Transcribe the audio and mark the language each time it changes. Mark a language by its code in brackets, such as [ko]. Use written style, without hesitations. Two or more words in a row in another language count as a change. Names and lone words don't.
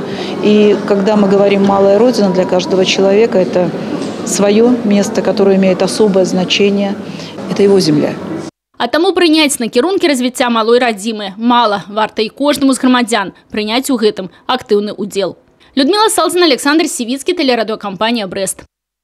[ru] И когда мы говорим «малая родина», для каждого человека это свое место, которое имеет особое значение, это его земля. [be] А таму прыняць накірункі развіцця малой радзімы мала, варта і кожнаму з грамадзян прыняць у гэтым актыўны удзел. [ru] Людмила Салзина, Александр Сивицкий, телерадиокомпания «Брест».